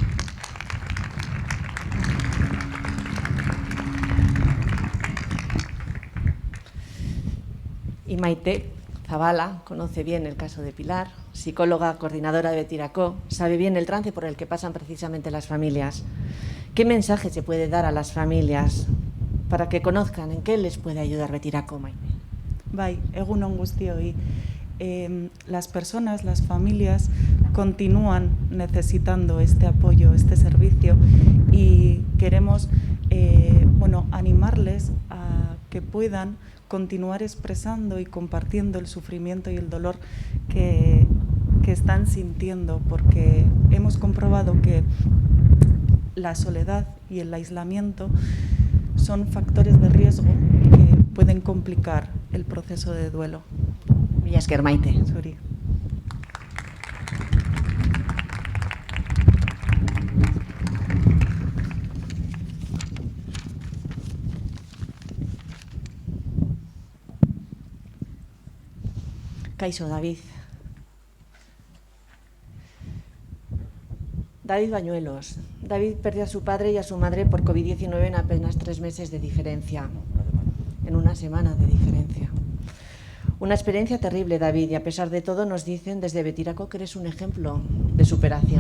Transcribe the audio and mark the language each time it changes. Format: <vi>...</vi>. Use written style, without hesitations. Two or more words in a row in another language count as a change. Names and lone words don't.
<es>Y Maite Zabala conoce bien el caso de Pilar, psicóloga, coordinadora de Betirako, sabe bien el trance por el que pasan precisamente las familias. ¿Qué mensaje se puede dar a las familias para que conozcan en qué les puede ayudar Betirako, Maite?</es> <eu>Bai, egun on guztioi.</eu> <es>Las personas, las familias continúan necesitando este apoyo, este servicio, y queremos animarles a que puedan continuar expresando y compartiendo el sufrimiento y el dolor que están sintiendo, porque hemos comprobado que la soledad y el aislamiento son factores de riesgo que pueden complicar el proceso de duelo.</es> <eu>Mila esker, Maite. Zuri. Kaixo, David. David Bañuelos.</eu> <es>David perdió a su padre y a su madre por COVID-19 en apenas 3 meses de diferencia. En una semana de diferencia. Una experiencia terrible, David, y a pesar de todo nos dicen desde Betirako que eres un ejemplo de superación.</es>